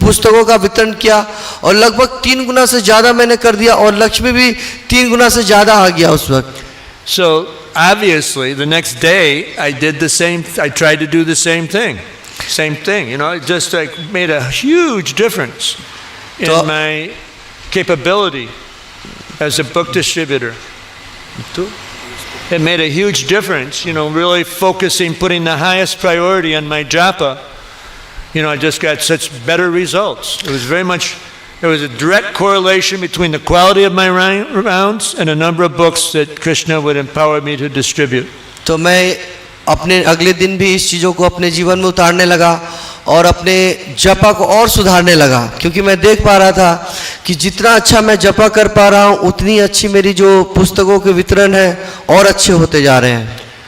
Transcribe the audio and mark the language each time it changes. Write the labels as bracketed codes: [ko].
[hi] पुस्तकों का वितरण किया और लगभग 3 गुना से ज़्यादा मैंने कर दिया और लक्ष्मी भी 3 गुना से ज़्यादा आ गया उस वक्त. [en] So obviously, the next day I did the same. I tried to do the same thing. You know, it just like made a huge difference in my capability as a book distributor. It made a huge difference, you know, really focusing, putting the highest priority on my japa. You know, I just got such better results. It was very much, there was a direct correlation between the quality of my rounds and the number of books that Krishna would empower me to distribute. [hi] तो मैं अपने अगले दिन भी इस चीज़ों को अपने जीवन में उतारने लगा और अपने जपा को और सुधारने लगा, क्योंकि मैं देख पा रहा था कि जितना अच्छा मैं जपा कर पा रहा हूँ उतनी अच्छी मेरी जो पुस्तकों के वितरण है और अच्छे होते जा रहे हैं.